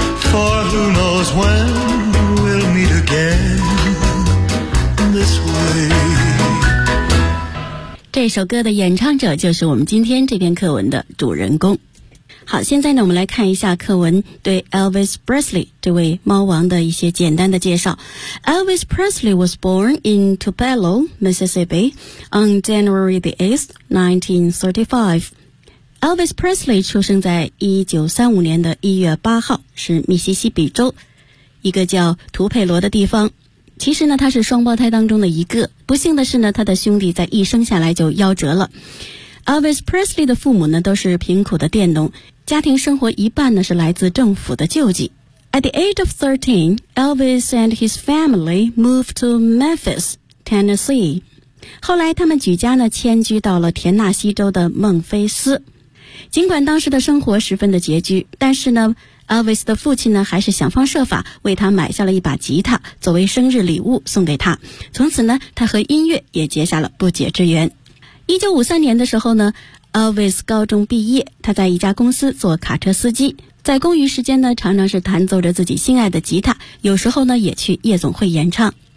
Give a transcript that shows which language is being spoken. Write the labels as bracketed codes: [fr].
[en] For who knows when we'll meet again this way. [zh] 这首歌的演唱者就是我们今天这篇课文的主人公。好，现在呢，我们来看一下课文对 Elvis Presley 这位猫王的一些简单的介绍。 [en] Elvis Presley was born in Tupelo, Mississippi on January the 8th, 1935. [zh] Elvis Presley 出生在1935年的1月8号，是密西西比州一个叫图佩罗的地方。其实呢，他是双胞胎当中的一个。不幸的是呢，他的兄弟在一生下来就夭折了。 Elvis Presley 的父母呢，都是贫苦的佃农，家庭生活一半呢，是来自政府的救济。 [en] At the age of 13, Elvis and his family moved to Memphis, Tennessee. [zh] 后来他们举家呢，迁居到了田纳西州的孟菲斯。尽管当时的生活十分的拮据，但是呢，Elvis 的父亲呢，还是想方设法为他买下了一把吉他，作为生日礼物送给他。从此呢，他和音乐也结下了不解之缘。1953年的时候呢， Elvis 高中毕业，他在一家公司做卡车司机，在空余时间呢，常常是弹奏着自己心爱的吉他，有时候呢，也去夜总会演唱。